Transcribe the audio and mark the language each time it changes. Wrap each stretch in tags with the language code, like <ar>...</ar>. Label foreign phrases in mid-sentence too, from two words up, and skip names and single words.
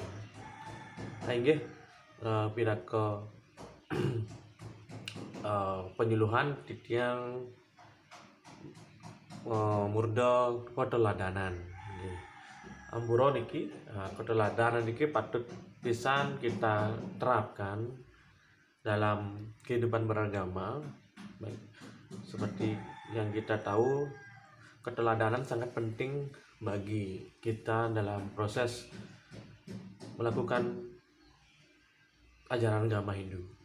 <ban>Inggih pinaka penyuluhan titiang murda keteladanan. Amburo niki keteladanan niki patut pisan</ban> <id>kita terapkan dalam kehidupan beragama. Baik, seperti yang kita tahu, keteladanan sangat penting bagi kita dalam proses melakukan ajaran agama Hindu.</id>